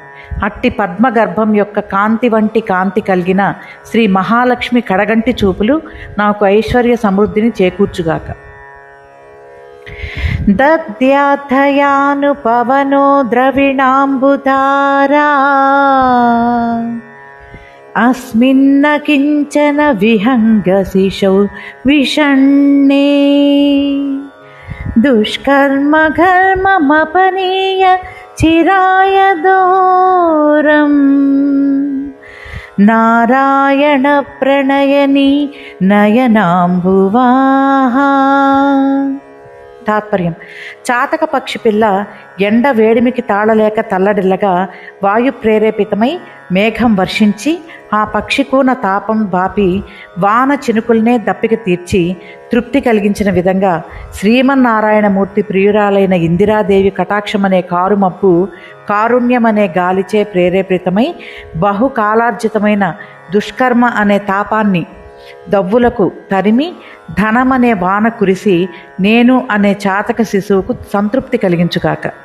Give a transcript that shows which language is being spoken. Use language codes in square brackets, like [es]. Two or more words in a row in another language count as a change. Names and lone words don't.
[te] అట్టి పద్మగర్భం యొక్క కాంతి వంటి కాంతి కలిగిన శ్రీ మహాలక్ష్మి కడగంటి చూపులు నాకు ఐశ్వర్య సమృద్ధిని చేకూర్చుగాక. [sa] దద్యాథయానుపవనో ద్రవిణాంబుధారా अस्मिन्न किञ्चन विहङ्गशिशौ विषण्णे दुष्कर्म घर्ममपनीय चिराय दूरम् नारायण प्रणयनी నయనాంబువాహ. [te] తాత్పర్యం: చాతక పక్షి పిల్ల ఎండ వేడిమికి తాళలేక తల్లడిల్లగా వాయు ప్రేరేపితమై మేఘం వర్షించి ఆ పక్షి కూన తాపం బాపి వాన చినుకుల్నే దప్పిక తీర్చి తృప్తి కలిగించిన విధంగా శ్రీమన్నారాయణమూర్తి ప్రియురాలైన ఇందిరాదేవి కటాక్షమనే కారుమబ్బు కారుణ్యమనే గాలిచే ప్రేరేపితమై బహుకాలార్జితమైన దుష్కర్మ అనే తాపాన్ని దవ్వులకు తరిమి ధనమనే వాన కురిసి నేను అనే చాతక శిశువుకు సంతృప్తి కలిగించుగాక.